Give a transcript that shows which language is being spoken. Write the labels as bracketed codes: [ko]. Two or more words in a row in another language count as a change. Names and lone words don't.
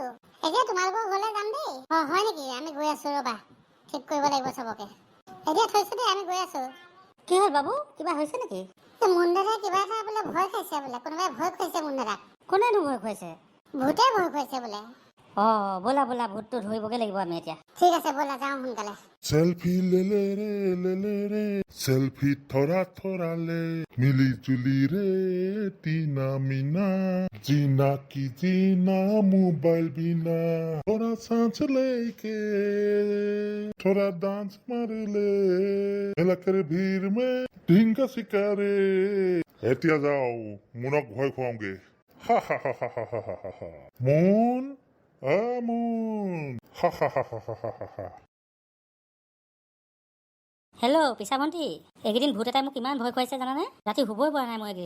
[as] এতিয়া তোমালোকৰ ঘৰলৈ যাম দেই। হয় নেকি? আমি গৈ আছো ৰবা, ঠিক কৰিব লাগিব চবকে। এতিয়া থৈছো দেই, আমি গৈ আছো। কি হ'ল বাবু, কিবা হৈছে নেকি? মুন দাদাই কিবা এটা বোলে ভয় খাইছে বোলে, কোনোবাই ভয় খুৱাইছে মুন দাদাক। কোনেনো ভয় খুৱাইছে? ভূতে ভয় খুৱাইছে বোলে। ব'লা ব'লা, ভূতটো ধৰিবগে লাগিব আমি এতিয়া। ঠিক আছে ব'লা, যাওঁ সোনকালে। [hi] सेल्फी ले रे सेल्फी थोड़ा थोड़ा ले मिली जुली रे टीना मीना जीना की जीना मोबाइल बिना थोड़ा सांस लेके थोड़ा डांस मार ले मेला करे भीड़ में ढींगा शिकारे [as] এতিয়া যাও মুনক ভয় খুৱাওঁগে হা হা হা হা হা হা হা মুন মুন হা হা হা হা হা হা। হেল্ল' পিছা ভণ্টি, এইকেইদিন ভূত এটাই মোক ইমান ভয় খুৱাইছে জানানে? ৰাতি শুবই পৰা নাই মই এইকেইদিন।